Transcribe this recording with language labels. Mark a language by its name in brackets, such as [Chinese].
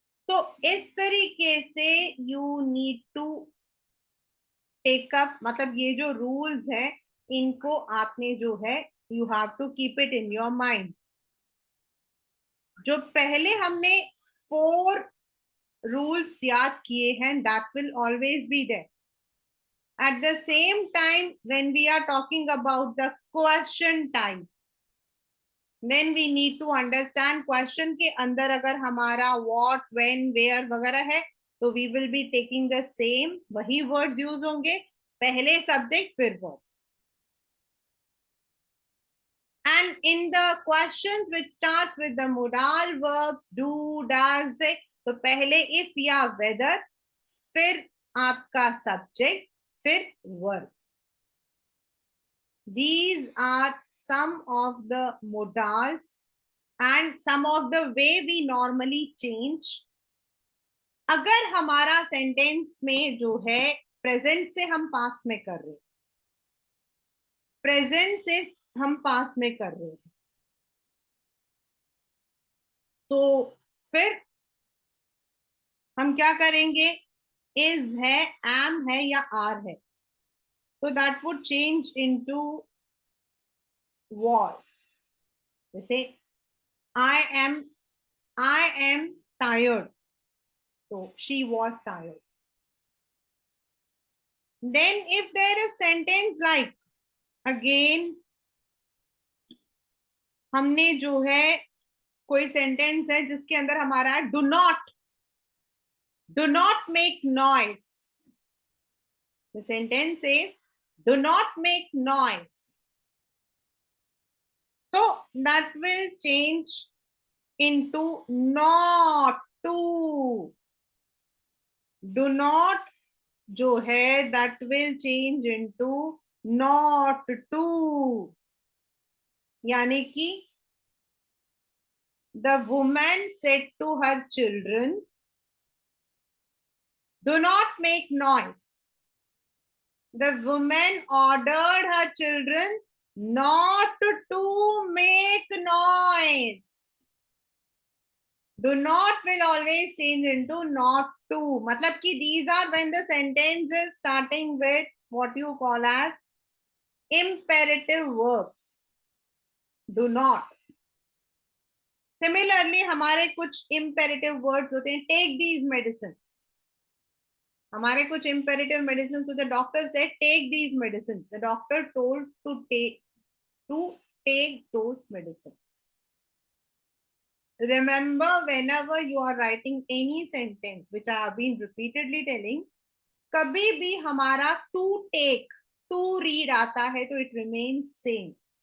[Hindi] तो इस तरीके से [English] you need to take up, [Hindi] मतलब ये जो रूल्स हैं इनको आपने जो है [English] you have to keep it in your mind. [Hindi] जो पहले हमने 4 रूल्स याद किए हैं [English] that will always be there. At the same time, when we are talking about the question type, then we need to understand [Hindi] question के अंदर अगर हमारा what, when, where वगैरह है [English] तो we will be taking the same, [Hindi] वही words use होंगे, [English] पहले subject फिर verb. And in the questions which starts with the modal verbs do, does, [Hindi] तो पहले if या whether, फिर आपका subject, फिर verb. [English] These are some of the modals and some of the way we normally change. [Hindi] अगर हमारा sentence में जो है प्रेजेंट से हम पास्ट में कर रहे, प्रेजेंट से हम पास्ट में कर रहे हैं, तो फिर हम क्या करेंगे, इज है, एम है या आर है, तो [English] That would change into was. जैसे I am tired, तो she was tired. Then if there is sentence like, [Hindi] again हमने जो है कोई सेंटेंस है जिसके अंदर हमारा [English] Do not make noise. The sentence is do not make noise, so that will change into not to. Do not जो है that will change into not to, [Hindi] यानी कि [English] the woman said to her children, do not make noise. The woman ordered her children not to make noise. Do not will always change into not to. मतलब कि these are when the sentence is starting with what you call as imperative verbs. Do not. [Hindi] Similarly, हमारे कुछ imperative words होते हैं. [English] Take these medicines. [Hindi] हमारे कुछ imperative medicines. [English] So the doctor said, take these medicines. The doctor told to take those medicines. Remember, whenever you are writing any sentence, which I have been repeatedly telling, [Hindi] कभी भी हमारा to take, to read आता है [English] तो it remains same.